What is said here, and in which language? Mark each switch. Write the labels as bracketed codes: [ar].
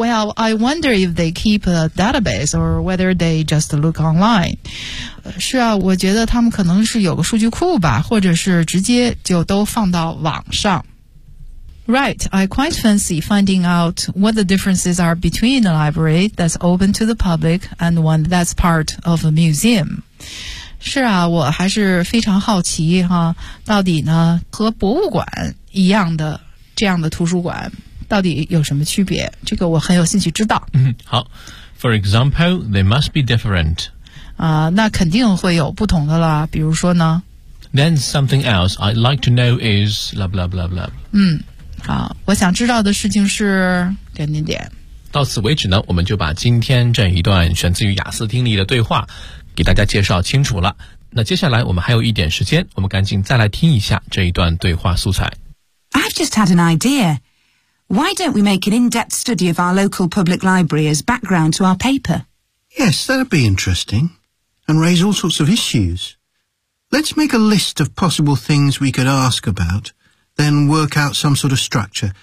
[en] Well, I wonder if they keep a database or whether they just look online. [zh] 是啊，我觉得他们可能是有个数据库吧，或者是直接就都放到网上。 [en] Right, I quite fancy finding out what the differences are between a library that's open to the public and one that's part of a museum. [zh] 是啊，我还是非常好奇哈，到底呢和博物馆一样的这样的图书馆到底有什么区别？这个我很有兴趣知道。 [en] 好 ，For example, they must be different. [zh] 那肯定会有不同的啦。比如说呢 [en] ？Then something else I'd like to know is blah blah blah blah. [zh] 我想知道的事情是点点点。到此为止呢，我们就把今天这一段选自于雅思听力的对话给大家介绍清楚了。那接下来我们还有一点时间，我们赶紧再来听一下这一段对话素材。 [en] I've just had an idea. Why don't we make an in-depth study of our local public library as background to our paper? Yes, that'd be interesting and raise all sorts of issues. Let's make a list of possible things we could ask about, then work out some sort of structure.